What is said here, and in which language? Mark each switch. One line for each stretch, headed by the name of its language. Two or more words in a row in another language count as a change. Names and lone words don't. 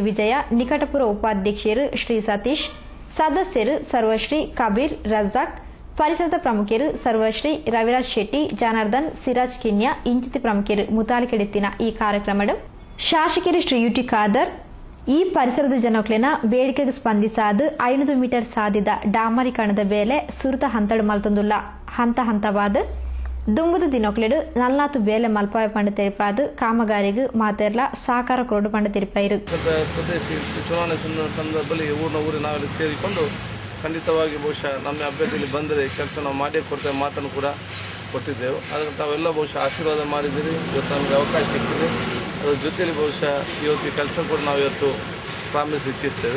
Tulu: ವಿಜಯ, ನಿಕಟಪುರ ಉಪಾಧ್ಯಕ್ಷರು ಶ್ರೀ ಸತೀಶ್, ಸದಸ್ಯರು ಸರ್ವಶ್ರೀ ಕಬೀರ್ ರಜಾಕ್, ಪರಿಸರದ ಪ್ರಮುಖರು ಸರ್ವಶ್ರೀ ರವಿರಾಜ್ ಶೆಟ್ಟಿ, ಜನಾರ್ದನ್, ಸಿರಾಜ್ ಕಿನ್ಯಾ ಇಂಚಿತಿ ಪ್ರಮುಖರು ಮುತಾಲಿಕೆಡೆತ್ತಿನ ಈ ಕಾರ್ಯಕ್ರಮದ ಶಾಸಕರು ಶ್ರೀ ಯುಟಿ ಖಾದರ್ ಈ ಪರಿಸರದ ಜನಕ್ಲಿನ ಬೇಡಿಕೆಗೆ ಸ್ಪಂದಿಸಾದ 500 ಮೀಟರ್ ಸಾದಿದ ಡಾಮರೀಕರಣದ ಬೇಲೆ ಸುರುತ ಹಂತಡು ಮಲ್ತೊಂದುಲ್ಲ ಹಂತ ಹಂತವಾದ ದುಂಗುದ ದಿನೊಕ್ಲೆಡು 44 ಬೇಲೆ ಮಲ್ಪಾಯ ಪಂಡ ತೆರಿಪಾದ ಕಾಮಗಾರಿಗೆ ಮಾತೆರ್ಲ ಸಾಕಾರ ಕೊರಡು ಪಂಡ ತೆರಿಪಾಯಿರು.
Kannada: ಚುನಾವಣೆ ಸಂದರ್ಭದಲ್ಲಿ ಊರಿನ ನಾವೆಲ್ಲ ಸೇರಿಕೊಂಡು ಖಂಡಿತವಾಗಿ ಬಹುಶಃ ನಮ್ಮ ಅಭ್ಯರ್ಥಿಯಲ್ಲಿ ಬಂದರೆ ಕೆಲಸ ನಾವು ಮಾಡಿ ಕೊಡ್ತೇವೆ ಮಾತನ್ನು ಕೂಡ ಕೊಟ್ಟಿದ್ದೆವು. ಅದಕ್ಕೆ ತಾವೆಲ್ಲ ಬಹುಶಃ ಆಶೀರ್ವಾದ ಮಾಡಿದ್ದೀರಿ. ಇವತ್ತು ನಮಗೆ ಅವಕಾಶ ಸಿಕ್ಕಿದೆ. ಅದರ ಜೊತೆಯಲ್ಲಿ ಬಹುಶಃ ಇವತ್ತು ಕೆಲಸ ಕೂಡ ನಾವು ಇವತ್ತು ಪ್ರಾರಂಭಿಸಿ ಇಚ್ಛಿಸ್ತೇವೆ.